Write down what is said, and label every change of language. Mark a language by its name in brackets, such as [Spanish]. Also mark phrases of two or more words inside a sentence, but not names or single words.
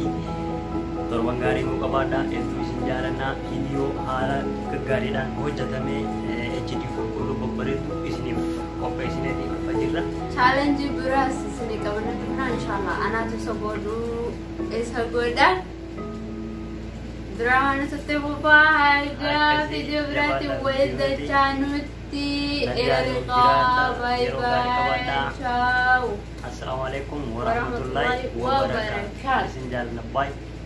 [Oromo] Torban gaarii nu qabaadhaa hedduu isin jaalannaa viidiyoo haala gaggaariidhaan hojjetamee HD qulqulluu babbareedu isiniif qopheessineetii dhufa jirra. Chaalenjii biraas isinii qabna dhufnaa [Arabic] إن شاء الله [Oromo] anaatu isa godha. Biraan asitti bobaa haga viidiyoo biraatiin wayidachaa nutti ergaa [English] bye bye [Oromo] ciao. [Arabic] السلام عليكم ورحمة الله وبركاته. [Oromo] Isin jaalladha bye.